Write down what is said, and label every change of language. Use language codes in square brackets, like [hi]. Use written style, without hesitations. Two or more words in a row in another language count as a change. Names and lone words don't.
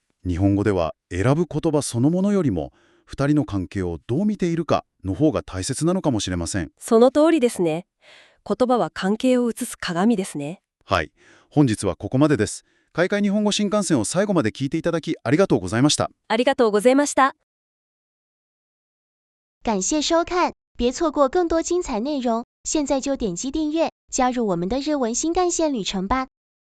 [ja] 日本語では選ぶ言葉そのものよりも、2人の関係をどう見ているかの方が大切なのかもしれません。その通りですね。言葉は関係を映す鏡ですね。はい。本日はここまでです。海外日本語新幹線を最後まで聞いていただきありがとうございました。ありがとうございました。 [zh] 感谢收看，别错过更多精彩内容。现在就点击订阅，加入我们的日文新干线旅程吧。